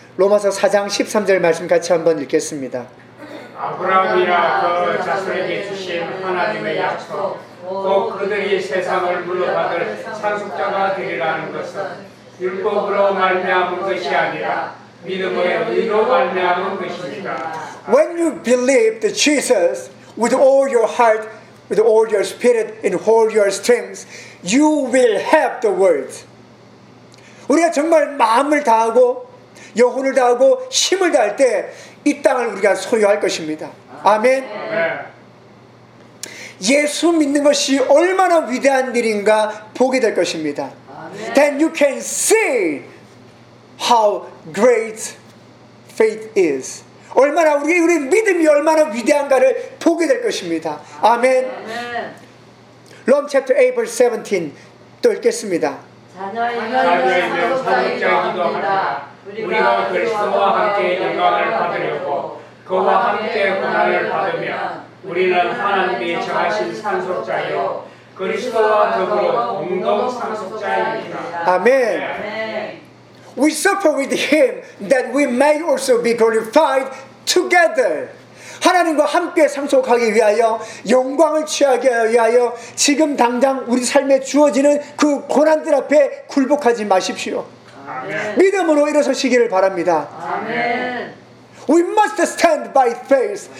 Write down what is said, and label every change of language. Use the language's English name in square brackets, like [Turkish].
[Korean] 로마서 4장 13절 말씀 같이 한번 읽겠습니다. 아브라함이라 그 자손에게 주신 하나님의 약속 곧 그들이 세상을 물려받을 상속자가 되리라는 것은 율법으로 말미암은 것이 아니라 믿음의 의로 말미암은 것입니다. [English] When you believe that Jesus with all your heart, with all your spirit and all your strength, you will have the word. [Korean] 우리가 정말 마음을 다하고 영혼을 다하고 힘을 다할 때 이 땅을 우리가 소유할 것입니다. 아멘. 예수 믿는 것이 얼마나 위대한 일인가 보게 될 것입니다. [English] Then you can see how great faith is. [Korean] 얼마나 우리 믿음이 얼마나 위대한가를 보게 될 것입니다. 아멘. [English] Romans chapter 8 verse 17 [Korean] 또 읽겠습니다. 자녀이면 상속자이기도 합니다. 우리가 그리스도와 함께 영광을 받으려고 그와 함께 고난을 받으며 우리는 하나님이 정하신 상속자요 그리스도와 더불어 공동 상속자입니다. 아멘. [English] We suffer with him that we may also be glorified together. [Korean] 하나님과 함께 상속하기 위하여 영광을 취하기 위하여 지금 당장 우리 삶에 주어지는 그 고난들 앞에 굴복하지 마십시오. 아멘. 믿음으로 일어서시기를 바랍니다. 아멘. [English] We must stand by faith.